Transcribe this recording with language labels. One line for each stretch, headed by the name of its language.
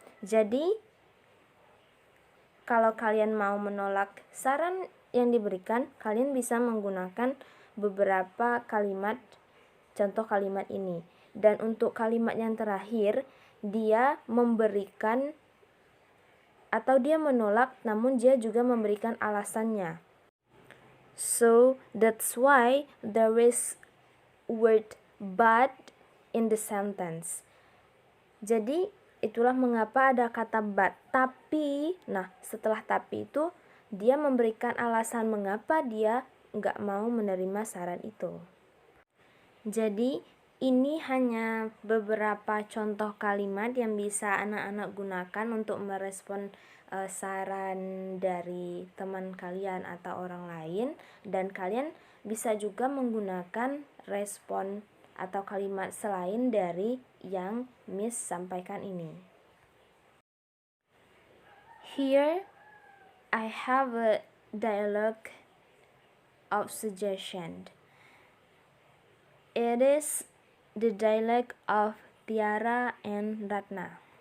Indonesian: Jadi kalau kalian mau menolak saran yang diberikan, kalian bisa menggunakan beberapa kalimat, contoh kalimat ini. Dan untuk kalimat yang terakhir, dia memberikan atau dia menolak, namun dia juga memberikan alasannya.
English: So that's why there is word but in the sentence.
Indonesian: Jadi itulah mengapa ada kata but. Tapi, nah setelah tapi itu dia memberikan alasan mengapa dia nggak mau menerima saran itu. Jadi ini hanya beberapa contoh kalimat yang bisa anak-anak gunakan untuk merespon saran dari teman kalian atau orang lain, dan kalian bisa juga menggunakan respon atau kalimat selain dari yang Miss sampaikan ini.
English: Here I have a dialogue of suggestion. It is the dialogue of Tiara and Ratna.